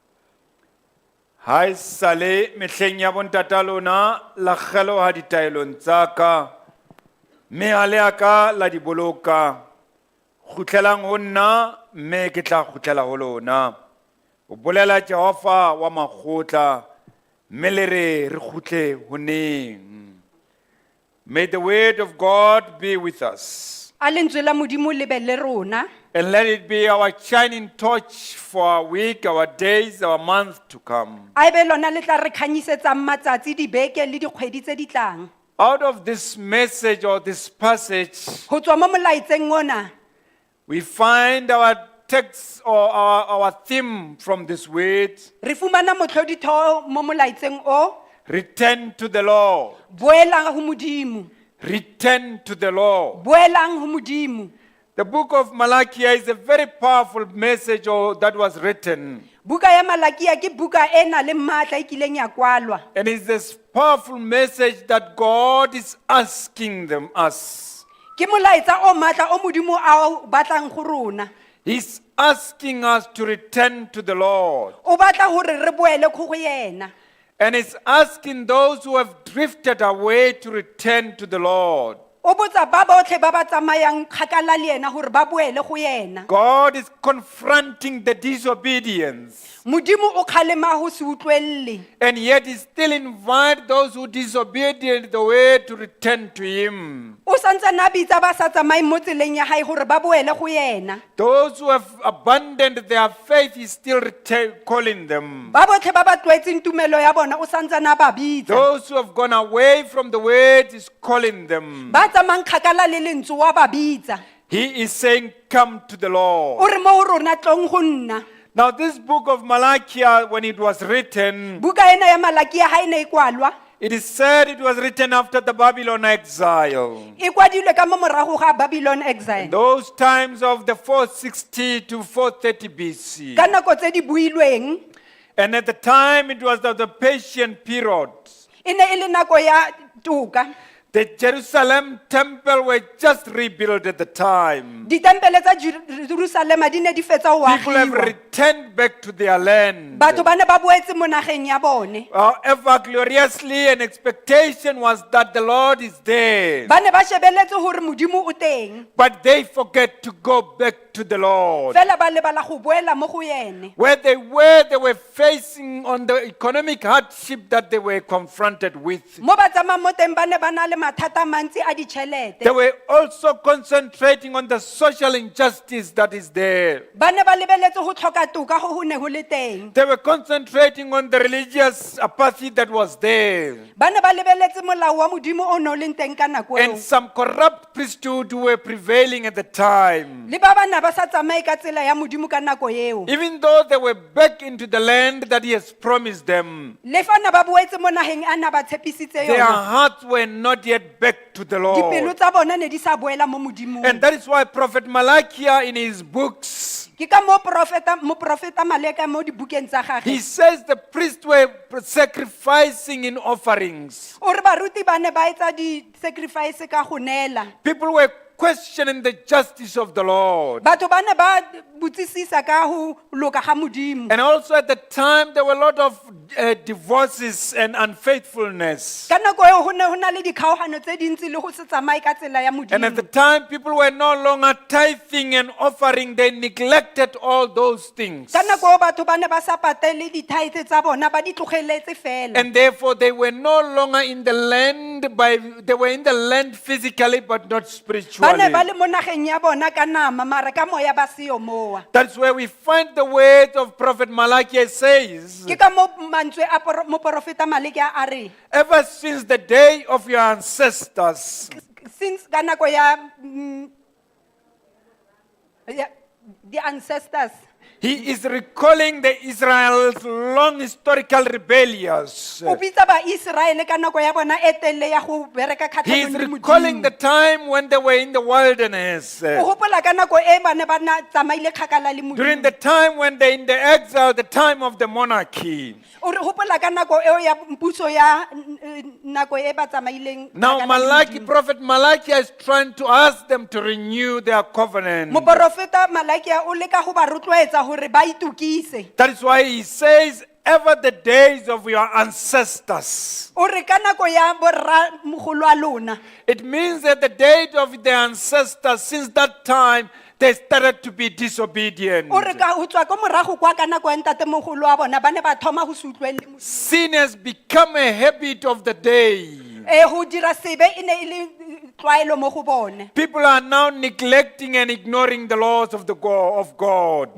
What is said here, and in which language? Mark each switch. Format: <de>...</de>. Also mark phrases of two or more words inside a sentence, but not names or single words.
<st>Ha esale mehleng ya bontata lona la kgeloha ditaelong tsa ka, mme ha le a ka la di boloka. Kgutlelang ho nna, mme ke tla kgutlela ho lona. O bolela Jehova wa makgotla, mme le re kgutle ho neng.</st> <en>May the word of God be with us,</en> <st>A lentswe la Modimo le be le rona,</st> <en>and let it be our shining torch for our week, our days, our month to come.</en> <st>a ebe lona le tla re kganyisetsang matsatsi, dibeke le dikgwedi tse di tlang.</st> <en>Out of this message or this passage,</en> <st>Ho tswa mo molaetseng ona,</st> <en>we find our text or our theme from this word:</en> <tn>re fumana motlhoditho mo molaetseng o,</tn> <en>return to the Lord.</en> <st>boelang ho Modimo,</st> <en>Return to the Lord.</en> <st>boelang ho Modimo.</st> <en>The book of Malachi is a very powerful message that was written.</en> <st>Buka ya Malakia ke buka e nang le matla e kileng ya kwalwa.</st> <en>And it's this powerful message that God is asking us.</en> <tn>Ke molaetsa o matla o Modimo a o batlang go rona.</tn> <en>He's asking us to return to the Lord.</en> <st>O batla hore re boele go go yena.</st> <en>And he's asking those who have drifted away to return to the Lord.</en> <tn>O botsa ba botlhe ba ba tsamayang kgakala le yena hore ba boele go yena.</tn> <en>God is confronting the disobedience.</en> <st>Modimo o kgalema ho se utlwelle.</st> <en>And yet he still invites those who disobeyed the way to return to him.</en> <st>O santse na bitsa ba sa tsamaye mo tseleng ya hae hore ba boele go yena.</st> <en>Those who have abandoned their faith, he still calling them.</en> <tn>Ba botlhe ba ba tlwaetseng tumelo ya bona o santse na ba bitsa.</tn> <en>Those who have gone away from the word is calling them.</en> <tn>Ba tsamang kgakala le lentswe wa ba bitsa.</tn> <en>He is saying, come to the</en> <st>O</st> <en>Lord.</en> <tn>re mo ho rona tlong go nna.</tn> <en>Now this book of Malachi, when it was written,</en> <st>Buka ena ya Malakia ha ene e kwalwa.</st> <en>it is said it was written after the Babylon exile.</en> <tn>E kwadilwe ka mo morago ga Babylon exile.</tn> <en>Those times of the 460 to 430 BC.</en> <tn>Ka nako tse di builweng,</tn> <en>And at the time it was the Persian period.</en> <tn>e ne e le nako ya toka.</tn> <en>The Jerusalem temple were just rebuilt at the time.</en> <st>Ditempele tsa Jerusalema di ne di fetsa ho</st> <en>People have</en> <st>agiwa.</st> <en>returned back to their land.</en> <tn>Batho ba ne ba boetse mo nageng ya bone.</tn> <en>However, gloriously, an expectation was that the Lord is there.</en> <st>Ba ne ba shebeletse hore Modimo o teng.</st> <en>But they forget to go back to the Lord.</en> <tn>Fela ba lebala go boela mo go yene.</tn> <en>Where they were facing on the economic hardship that they were confronted with.</en> <tn>Mo ba tsamang mo teng ba ne ba na le mathata mantsi a ditšhelete.</tn> <en>They were also concentrating on the social injustice that is there.</en> <tn>Ba ne ba lebeletse go tlhoka toka go ho ne ho le teng.</tn> <en>They were concentrating on the religious apathy that was there.</en> <tn>Ba ne ba lebeletse molao wa Modimo o no leng teng ka nako eo.</tn> <en>And some corrupt priesthood were prevailing at the time.</en> <tn>Le ba bana ba sa tsamaye ka tsela ya Modimo ka nako eo.</tn> <en>Even though they were back into the land that he has promised them,</en> <tn>Le fa na ba boetse mo nageng a na ba tshepisitse</tn> <en>their</en> <tn>yona.</tn> <en>hearts were not yet back to the</en> <tn>Dipelo</tn> <en>Lord.</en> <tn>tsa bona ne di sa boela mo Modimong.</tn> <en>And that is why Prophet Malachi in his books,</en> <tn>Ke ka moprofeta Maleka mo dibukeng tsa</tn> <en>He</en> <tn>gagwe.</tn> <en>says the priests were sacrificing in offerings.</en> <tn>O re baruti ba ne ba etsa di-sacrifice ka go neela.</tn> <en>People were questioning the justice of the Lord.</en> <tn>Batho ba ne ba botsisisa ka go loka ga Modimo.</tn> <en>And also at the time, there were a lot of divorces and unfaithfulness.</en> <tn>Ka nako eo go ne go na le dikgaogano tse dintsi le go se tsamaye ka tsela ya</tn> <en>And at the</en> <tn>Modimo.</tn> <en>time, people were no longer tithing and offering. They neglected all those things.</en> <tn>Ka nako eo batho ba ne ba sa patele dithaete tsa bona ba di tlogeletse fela.</tn> <en>And therefore, they were no longer in the land they were in the land physically, but not</en> <tn>Ba</tn> <en>spiritually.</en> <tn>ne ba le mo nageng ya bona ka nama mara ka moya ba seyo moa.</tn> <en>That's where we find the words of Prophet Malachi says,</en> <tn>Ke ka mo mantswe a moprofeta Maleki a re,</tn> <en>ever since the day of your ancestors,</en> <tn>since ka nako ya</tn> <en>the ancestors, he is recalling the Israel's long historical rebellions.</en> <tn>o bitsa ba Israele ka nako ya bona e telele ya go bereka</tn> <en>He is</en> <tn>kgatlhanong le</tn> <en>recalling</en> <tn>Modimo.</tn> <en>the time when they were in the wilderness.</en> <tn>O gopola ka nako e ba ne ba na tsamaile kgakala le</tn> <en>During</en> <tn>Modimo.</tn> <en>the time when they're in the exile, the time of the monarchy.</en> <tn>O re gopola ka nako eo ya puso ya nako e ba tsamaileng</tn> <en>Now</en> <tn>kgakala le Modimo.</tn> <en>Prophet Malachi is trying to ask them to renew their covenant.</en> <tn>Moprofeta Malaki o leka go ba rotloetsa gore ba itukise.</tn> <en>That is why he says, ever the days of your ancestors.</en> <tn>O re ka nako ya borra mogolo a lona.</tn> <en>It means that the days of the ancestors, since that time, they started to be disobedient.</en> <tn>O re ka utswa ko morago kwa ka nako ya ntate mogolo wa bona ba ne ba thoma go se utlwele Modimo.</tn> <en>Sin has become a habit of the day.</en> <tn>Go dira sebe e ne e le tlwaelo mo go bone.</tn> <en>People are now neglecting and ignoring the laws of God.</en>